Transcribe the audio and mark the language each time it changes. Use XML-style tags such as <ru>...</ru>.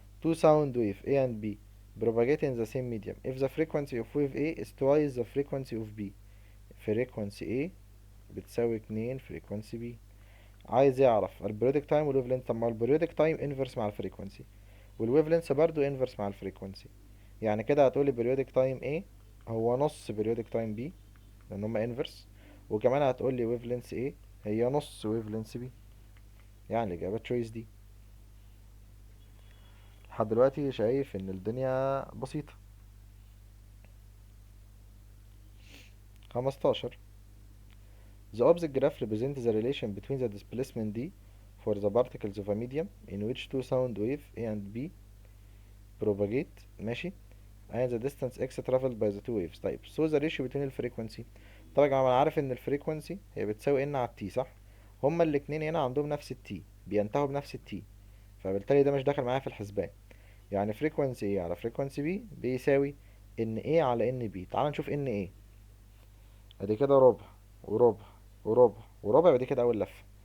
<en>Two sound wave A and B propagate in the same medium if the frequency of wave A is twice the frequency of B.</en> <ar>frequency A بتساوي 2 frequency B. عايز يعرف البريودك تايم والويف لينث. طب ما البريودك تايم انفرس مع الفريكونسي، والويف لينث برضو انفرس مع الفريكونسي. يعني كده هتقولي بريودك تايم A هو نص بريودك تايم B، لان هما انفرس. وكمان هتقولي ويف لينث A هي نص ويف لينث B. يعني الإجابة تشويس دي. لحد دلوقتي شايف ان الدنيا بسيطة. 15.</ar> <en>The opposite graph represents the relation between the displacement d for the particles of a medium in which two sound wave A and B propagate.</en> <ar>ماشي.</ar> <en>and the distance x traveled by the two waves. طيب so the ratio between الفريكونسي.</en> <ar>طبعا يا جماعة انا عارف ان الفريكونسي هي بتساوي n على t، صح؟ هما الاتنين هنا عندهم نفس التي، بينتهوا بنفس التي، فبالتالي ده مش داخل معايا في الحسبان. يعني فريكونسي A على فريكونسي B بيساوي ان A على ان B. تعال نشوف ان A. ادي كده ربع وربع وربع وربع، ودي كده اول لفة.</ar>